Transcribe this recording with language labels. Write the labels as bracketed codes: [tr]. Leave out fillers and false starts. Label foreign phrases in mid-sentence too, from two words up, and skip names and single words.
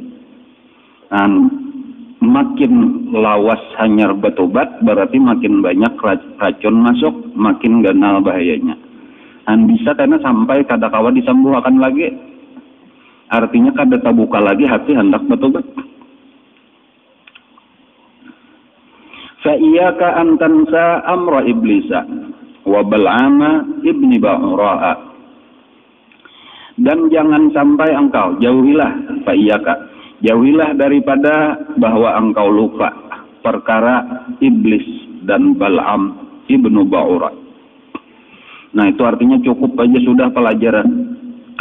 [bjn] Makin lawas hanyar bertobat, berarti makin banyak racun masuk, makin ganal bahayanya. Dan bisa karena sampai kada kawa disembuhkan lagi. Artinya kada terbuka lagi hati hendak bertobat. [ar] Fa iyyaka an tansa amra iblisa wa bal'ama ibni ba'ura'a. [id] Dan jangan sampai engkau jauhilah, [ar] fa iyyaka, [id] jauhilah daripada bahwa engkau lupa perkara iblis dan Bal'am ibnu Ba'ura. [bjn] Nah, itu artinya cukup aja sudah pelajaran.